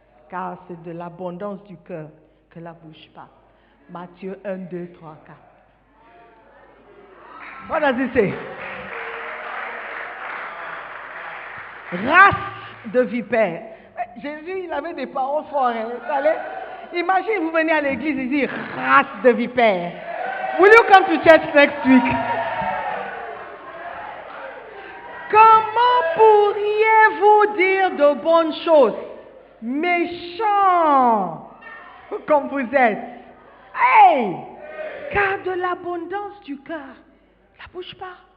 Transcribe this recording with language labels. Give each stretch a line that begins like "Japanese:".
French: Car c'est de l'abondance du cœur que la bouche parle. Matthieu 1, 2, 3, 4.
English: What does it say?
French: Race de vipères. Jésus, il avait des paroles fortes. Hein. Imagine, vous venez à l'église et dites race de vipères.
English: Will you come to church next week?
French: Comment pourriez-vous dire de bonnes choses, méchants comme vous êtes? Hey! Car de l'abondance du cœur, la bouche parle.